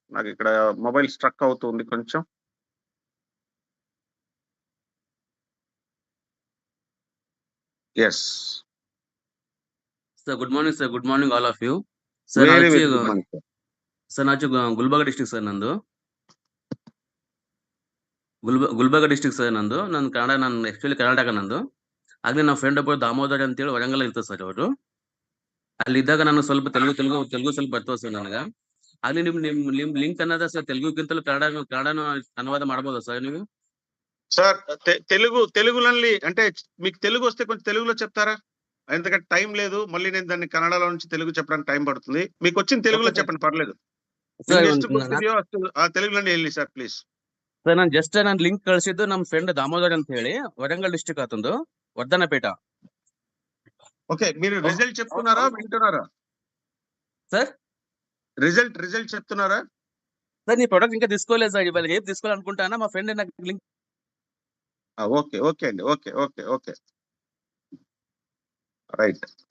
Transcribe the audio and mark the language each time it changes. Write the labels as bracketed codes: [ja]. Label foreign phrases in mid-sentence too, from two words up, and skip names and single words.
[te] నాకు ఇక్కడ మొబైల్ స్ట్రక్ అవుతుంది కొంచెం. ఎస్ [en] sir good morning sir. good morning all of you. sir వెరీ [te] నాది [en] very good morning sir. [te] సార్ నాది గుల్బర్గా డిస్ట్రిక్ట్ సార్ [kn] ನಂದು. ಗುಲ್ಬರ್ಗ ಡಿಸ್ಟ್ರಿಕ್ಟ್ ಸರ್ ನಂದು. ನಾನು ಕನ್ನಡ, ನಾನು ಆಕ್ಚುಲಿ ಕರ್ನಾಟಕ ನಂದು. ಆಗಲೇ ನಮ್ಮ ಫ್ರೆಂಡ್ ಒಬ್ಬರು ದಾಮೋದರ್ ಅಂತೇಳಿ ವರಂಗಲ್ ಇರ್ತಾರೆ ಸರ್ ಅವರು. ಅಲ್ಲಿದ್ದಾಗ ನಾನು ಸ್ವಲ್ಪ ತೆಲುಗು ಸ್ವಲ್ಪ ಬರ್ತದೆ ಸರ್ ನನಗೆ. ಆಗ್ಲಿ ನಿಮ್ ಲಿಂಕ್ ಅನ್ನೋದ ಸರ್ ತೆಲುಗುಗಿಂತಲೂ ಕನ್ನಡನು ಅನುವಾದ ಮಾಡ್ಬೋದಾ ಸರ್ ನೀವು? [te] సార్ తెలుగులోని అంటే మీకు తెలుగు వస్తే కొంచెం తెలుగులో చెప్తారా? ఎందుకంటే టైం లేదు, మళ్ళీ నేను దాన్ని కన్నడలో నుంచి తెలుగు చెప్పడానికి టైం పడుతుంది. మీకు వచ్చిన తెలుగులో చెప్పండి, పర్లేదు. తెలుగులోనే [kn] ಹೇಳಿ ಸರ್ ಪ್ಲೀಸ್. ಸರ್ ನಾನು ಲಿಂಕ್ ಕಳಿಸಿದ್ದು ನಮ್ಮ ಫ್ರೆಂಡ್ ದಾಮೋದರ್ ಅಂತ ಹೇಳಿ ವರಂಗಲ್ ಡಿಸ್ಟ್ರಿಕ್ಟ್ ಆತಂದು ವರ್ಧನಪೇಟ. [te] ఓకే, మీరు రిజల్ట్ చెప్తున్నారా వింటున్నారా సార్? రిజల్ట్ చెప్తున్నారా సార్? నీ ప్రొడక్ట్ ఇంకా తీసుకోలేదు సార్, ఇవాళ రేపు తీసుకోవాలనుకుంటానా. మా ఫ్రెండ్ నాకు లింక్. ఓకే అండి, [en] okay right.